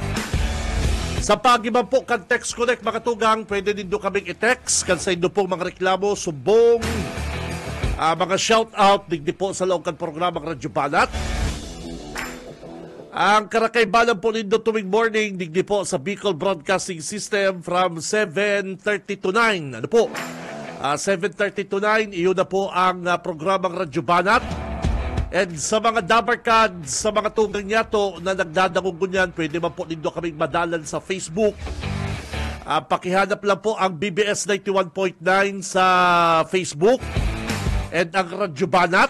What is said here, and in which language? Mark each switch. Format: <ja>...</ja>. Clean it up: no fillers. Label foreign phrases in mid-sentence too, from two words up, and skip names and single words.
<bik>Sa pagiban po kan Text Connect, mga tugang, pwede din do kaming i-text kan sa indo pong mga reklamo, sumbong, mga shout-out, digdi po sa loob kan programang Radyo Banat. Ang karakaybanan po nindo tuwing morning, digdi po sa Bicol Broadcasting System</bik> <en>from 7:30 to 9.</en> <bik>Ano po? 7:30 to 9, iyon na po ang programang Radyo Banat. And sa mga Dabarkad, sa mga tunggang yato na nagdadangong yan, pwede man po nindo kaming madalan sa Facebook. Pakihanap lang po ang BBS 91.9 sa Facebook and ang Radyo Banat.</bik>